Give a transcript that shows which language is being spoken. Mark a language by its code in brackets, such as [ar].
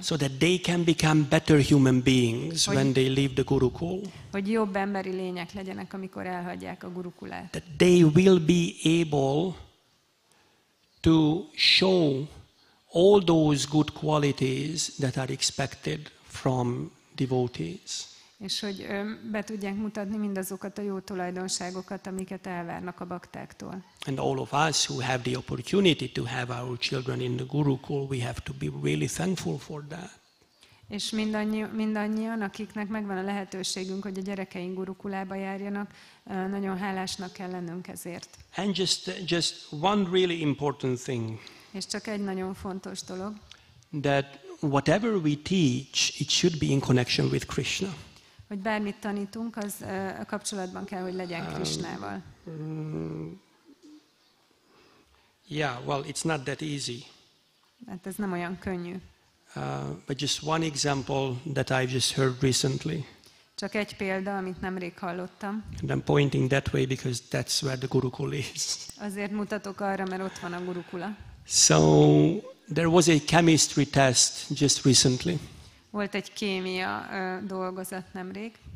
[en] So that they can become better human beings when they leave the Gurukul. [hu] Hogy jobb emberi lények legyenek, amikor elhagyják a gurukulát. [en] That they will be able to show all those good qualities that are expected from devotees. [hu] És hogy be tudják mutatni mindazokat a jó tulajdonságokat, amiket elvárnak a baktáktól. [en] And all of us who have the opportunity to have our children in the Gurukul, we have to be really thankful for that. [hu] És mindannyian, akiknek megvan a lehetőségünk, hogy a gyerekeink gurukulába járjanak, nagyon hálásnak kell lennünk ezért. [en] And just one really important thing. [hu] És csak egy nagyon fontos dolog. [en] That whatever we teach, it should be in connection with Krishna. [hu] Hogy bármit tanítunk, az kapcsolatban kell, hogy legyen Krishnával. [en] Yeah, well, it's not that easy. [hu] Hát ez nem olyan könnyű. [en] But just one example that I've just heard recently. [hu] Csak egy példa, amit nemrég hallottam. [en] And I'm pointing that way because that's where the Gurukul is. [hu] Azért mutatok arra, mert ott van a gurukula. [en] So there was a chemistry test just recently. [hu] Volt egy kémia dolgozat nemrég.